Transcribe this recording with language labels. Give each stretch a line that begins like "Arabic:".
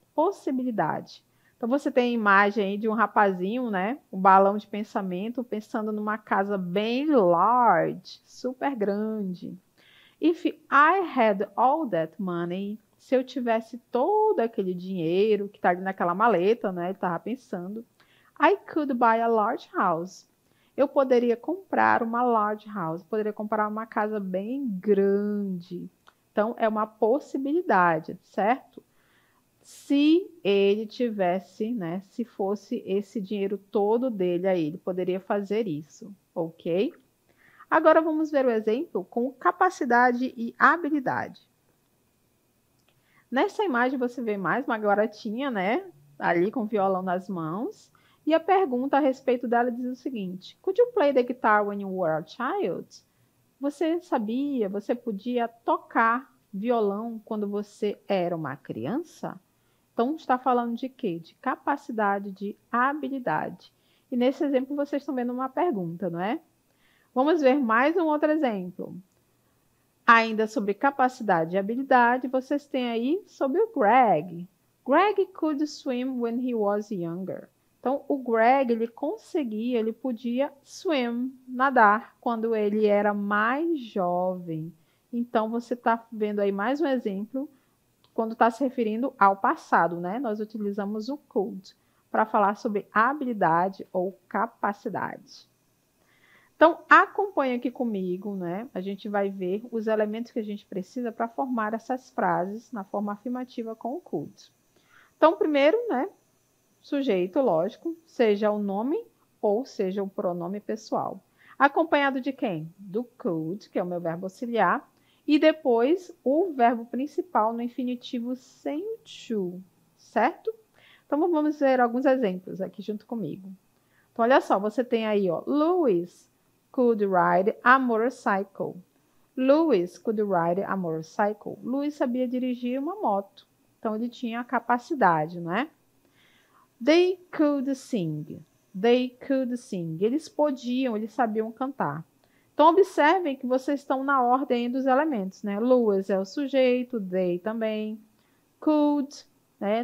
Portuguese: Possibilidade. Então, você tem a imagem aí de um rapazinho, né? Um balão de pensamento, pensando numa casa bem large, super grande.
English: If I had all that money,
Portuguese: se eu tivesse todo aquele dinheiro que está ali naquela maleta, né? Ele estava pensando.
English: I could buy a large house.
Portuguese: Eu poderia comprar uma
English: large house,
Portuguese: poderia comprar uma casa bem grande. Então, é uma possibilidade, certo? Se ele tivesse, né? Se fosse esse dinheiro todo dele aí, ele poderia fazer isso, ok? Agora vamos ver o exemplo com capacidade e habilidade. Nessa imagem você vê mais uma garotinha, né? Ali com o violão nas mãos. E a pergunta a respeito dela diz o seguinte:
English: Could you play the guitar when you were a child?
Portuguese: Você sabia, você podia tocar violão quando você era uma criança? Então, está falando de quê? De capacidade, de habilidade. E nesse exemplo, vocês estão vendo uma pergunta, não é? Vamos ver mais um outro exemplo. Ainda sobre capacidade e habilidade, vocês têm aí sobre o Greg.
English: Greg could swim when he was younger.
Portuguese: Então, o Greg, ele conseguia, ele podia swim, nadar, quando ele era mais jovem. Então, você está vendo aí mais um exemplo, quando está se referindo ao passado, né? Nós utilizamos o could para falar sobre habilidade ou capacidade. Então, acompanha aqui comigo, né? A gente vai ver os elementos que a gente precisa para formar essas frases na forma afirmativa com o could. Então, primeiro, né? Sujeito, lógico, seja o nome ou seja o pronome pessoal. Acompanhado de quem? Do could, que é o meu verbo auxiliar, e depois o verbo principal no infinitivo sem o to, certo? Então, vamos ver alguns exemplos aqui junto comigo. Então, olha só, você tem aí, ó,
English: Louis could ride a motorcycle. Louis could ride a motorcycle.
Portuguese: Louis sabia dirigir uma moto. Então, ele tinha a capacidade, não é?
English: They could sing. They could sing.
Portuguese: Eles podiam, eles sabiam cantar. Então, observem que vocês estão na ordem dos elementos, né? Louis é o sujeito, they também. Could, né?